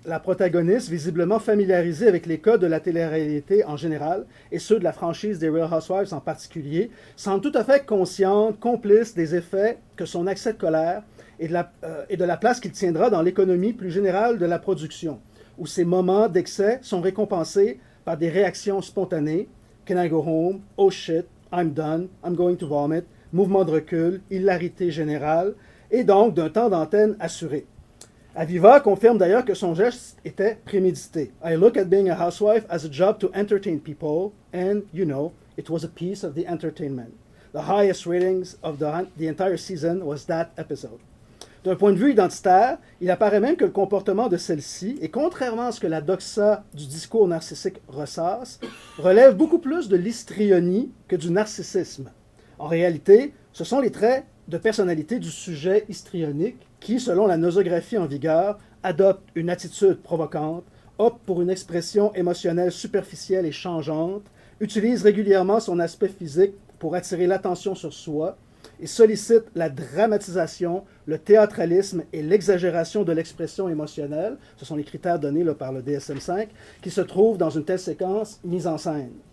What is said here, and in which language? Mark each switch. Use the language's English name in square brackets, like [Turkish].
[French] La protagoniste, visiblement familiarisée avec les codes de la télé-réalité en général, et ceux de la franchise des Real Housewives en particulier, semble tout à fait consciente, complice des effets que son accès de colère et de la place qu'il tiendra dans l'économie plus générale de la production, où ces moments d'excès sont récompensés par des réactions spontanées, [English] Can I go home? Oh shit, I'm done, I'm going to vomit, [French] mouvement de recul, hilarité générale, et donc d'un temps d'antenne assuré. Aviva confirme d'ailleurs que son geste était prémédité. [English] I look at being a housewife as a job to entertain people, and, you know, it was a piece of the entertainment. The highest ratings of the entire season was that episode. [French] D'un point de vue identitaire, il apparaît même que le comportement de celle-ci, et contrairement à ce que la doxa du discours narcissique ressasse, relève beaucoup plus de l'histrionie que du narcissisme. En réalité, ce sont les traits de personnalité du sujet histrionique qui, selon la nosographie en vigueur, adopte une attitude provocante, opte pour une expression émotionnelle superficielle et changeante, utilise régulièrement son aspect physique pour attirer l'attention sur soi et sollicite la dramatisation, le théâtralisme et l'exagération de l'expression émotionnelle, ce sont les critères donnés par le DSM-5, qui se trouvent dans une telle séquence mise en scène.